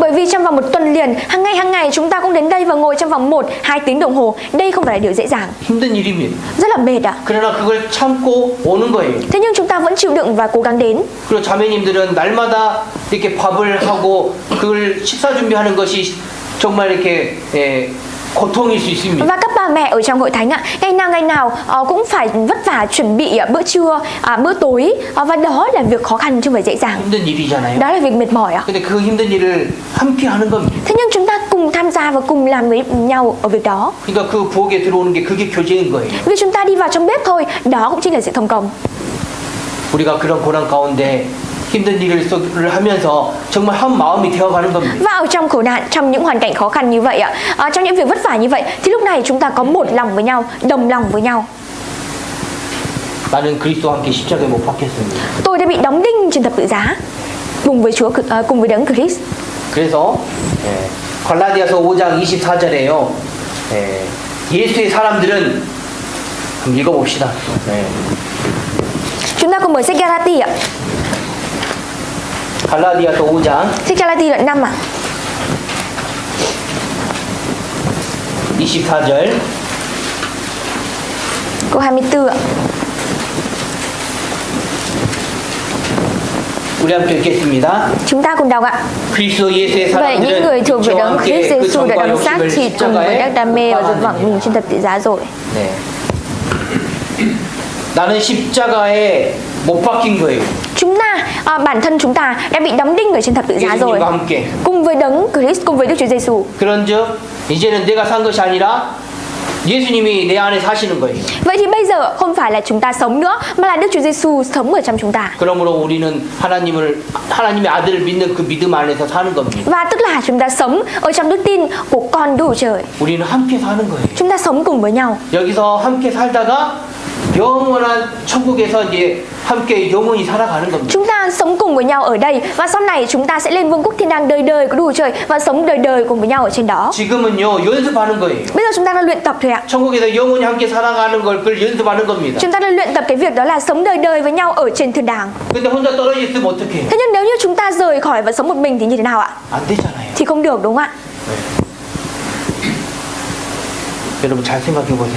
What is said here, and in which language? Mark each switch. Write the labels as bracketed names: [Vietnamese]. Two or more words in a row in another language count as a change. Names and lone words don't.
[Vietnamese] Bởi vì trong vòng một tuần liền, hàng ngày chúng ta cũng đến đây và ngồi trong vòng 1-2 tiếng đồng hồ. Đây không phải là điều dễ dàng, [Korean] 힘든 일입니다. [Vietnamese] rất là mệt ạ. [Korean] 그러나 그걸 참고 오는 거예요. [Vietnamese] Thế nhưng chúng ta vẫn chịu đựng và cố gắng đến. [Korean] 그리고 자매님들은 날마다 이렇게 밥을 하고 그걸 식사 준비하는 것이 정말 이렇게 고통일 수 있습니다. [Vietnamese] Và các bà mẹ ở trong hội thánh ạ, ngày nào cũng phải vất vả chuẩn bị bữa trưa, bữa tối, và đó là việc khó khăn chứ không phải dễ dàng. [Korean] 힘든 일이잖아요. [Vietnamese] Đó là việc mệt mỏi ạ. [Korean] 근데 그 힘든 일을 함께 하는 겁니다. [Vietnamese] Thế nhưng chúng ta cùng tham gia và cùng làm với nhau ở việc đó. [Korean] 그러니까 그 부엌에 들어오는 게 그게 교제인 거예요. [Vietnamese] Vì chúng ta đi vào trong bếp thôi, đó cũng chính là sự thông công. [Korean] 우리가 그런 고난 가운데 힘든 일을 하면서 정말 한 마음이 되어가는 겁니다. [Vietnamese] Và ở trong khổ nạn, trong những hoàn cảnh khó khăn như vậy ạ, trong những việc vất vả như vậy, thì lúc này chúng ta có một lòng với nhau, đồng lòng với nhau. [Korean] 나는 그리스도와 함께 십자가에 못 박혔습니다. [Vietnamese] Tôi đã bị đóng đinh trên thập tự giá cùng với Chúa, cùng với đấng Christ. [Korean] 그래서 갈라디아서 5장 24절에요. 예수의 사람들은 한번 읽어봅시다. [Vietnamese] Chúng ta cùng mở sách Galati ạ. [Korean] 갈라디아서 5장 [Vietnamese] Sách Galati đoạn 5 ạ. [Korean] 24절 [Vietnamese] Câu 24 ạ. [Korean] 우리 함께 읽겠습니다. [Vietnamese] Chúng ta cùng đọc ạ. [Korean] 그리스도 예수의 [Vietnamese] Vậy những người [Korean] 사람들은 [Vietnamese] thuộc về [Korean] 저와 [Vietnamese] đấng Christ [Korean] 함께 그 [Vietnamese] Jesus đã [Korean] 정과 [Vietnamese] đóng xác [Korean] 욕심을 [Vietnamese] thịt cùng với các [Korean] 십자가에 [Vietnamese] đam mê và dục vọng [Korean] 못 [Vietnamese] mình trên thập tự giá rồi. [Korean] 네. 나는 십자가에 못 박힌 거예요. [Vietnamese] Chúng ta, bản thân chúng ta đã bị đóng đinh ở trên thập tự giá rồi. [Korean] 예수님과 함께. [Vietnamese] Cùng với đấng Christ, cùng với Đức Chúa Giêsu. [Korean] 그런즉 이제는 내가 산 것이 아니라 예수님이 내 안에 사시는 거예요. [Vietnamese] Vậy thì bây giờ không phải là chúng ta sống nữa, mà là Đức Chúa Giêsu sống ở trong chúng ta. [Korean] 그러므로 우리는 하나님의 아들을 믿는 그 믿음 안에서 사는 겁니다. [Vietnamese] Và tức là chúng ta sống ở trong đức tin của con Đức Chúa Trời. [Korean] 우리는 함께 사는 거예요. [Vietnamese] Chúng ta sống cùng với nhau. [Korean] 여기서 함께 살다가 영원한 천국에서 이제 함께 영원히 살아가는 겁니다. [Vietnamese] Chúng ta sống cùng với nhau ở đây và sau này chúng ta sẽ lên vương quốc thiên đàng đời đời của Đức Chúa Trời và sống đời đời cùng với nhau ở trên đó. [Korean] 지금은요 연습하는 거예요. [Vietnamese] Bây giờ chúng ta đang luyện tập thôi ạ. [Korean] 천국에서 영원히 함께 살아가는 걸 그걸 연습하는 겁니다. [Vietnamese] Chúng ta đang luyện tập cái việc đó là sống đời đời với nhau ở trên thiên đàng. [Korean] 근데 혼자 떨어져 있으면 어떡해요? [Vietnamese] Thế nhưng nếu như chúng ta rời khỏi và sống một mình thì như thế nào ạ? [Korean] 안 되잖아요. [Vietnamese] Thì không được đúng không ạ? [Korean] 여러분 잘 생각해 보세요.